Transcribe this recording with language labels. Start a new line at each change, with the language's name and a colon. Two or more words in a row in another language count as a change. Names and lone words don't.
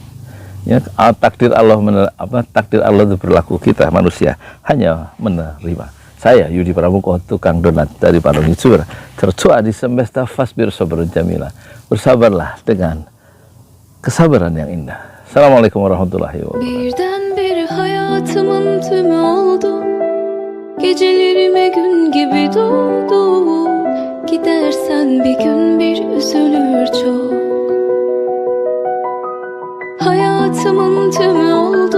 Indonesian: Ya, takdir Allah itu berlaku, kita manusia hanya menerima. Saya Yudi Pramuko, tukang donat dari Padang Itsura, tertua di semesta
Arabic: فاصبر صبرا جميلا.
Indonesian: Bersabarlah dengan kesabaran yang indah.
Arabic: السلام عليكم ورحمة الله وبركاته.
Turkish: Birdenbire hayatımın tümü oldu. Gecelerime gün gibi doğdu. Gidersen bir gün bir üzülür çok. Hayatımın tümü oldu.